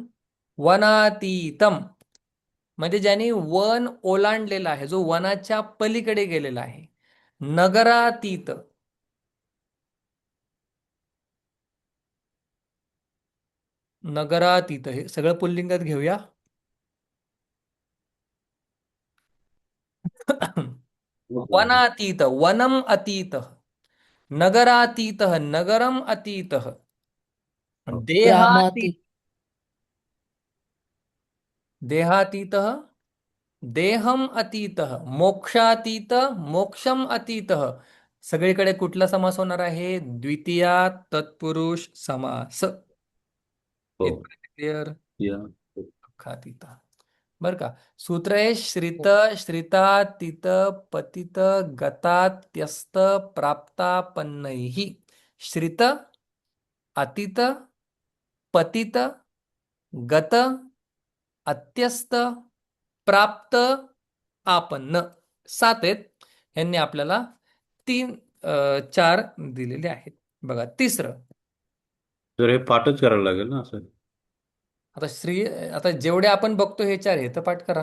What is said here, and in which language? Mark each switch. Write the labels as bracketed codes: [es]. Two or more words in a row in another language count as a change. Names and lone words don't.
[mr] वनातीतम म्हणजे ज्यांनी वन ओलांडलेला आहे, जो वनाच्या पलीकडे गेलेला आहे. नगरातीत, नगरातीत हे सगळं पुल्लिंगात घेऊया. वनातीत [sa] वनम अतीत, [mr] नगरातीत [sa] नगरम अतीत. [mr] हो. देहातीत ग्रामातीत देहातीतः [sa] देहम अतीतः [mr] मोक्षातीत [sa] मोक्षम अतीतः [mr] सगळीकडे कुठला समास होणार आहे? द्वितीया तत्पुरुष समास. हो. इथपर्यंत क्लिअर? या. खातीता. बर का? सूत्र आहे श्रित हो. [sa] श्रितातीत पतित गतात्यस्त प्राप्तापन्नैः. श्रित अतीत पतित गत अत्यस्त प्राप्त आपन्न. [mr] 7 आहेत. यांनी आपल्याला 4 दिलेले आहेत. बघा तिसरं. तर हे पाठच करायला लागेल ना असं. आता जेवढे आपण बघतो हे 4 हे तर पाठ करा.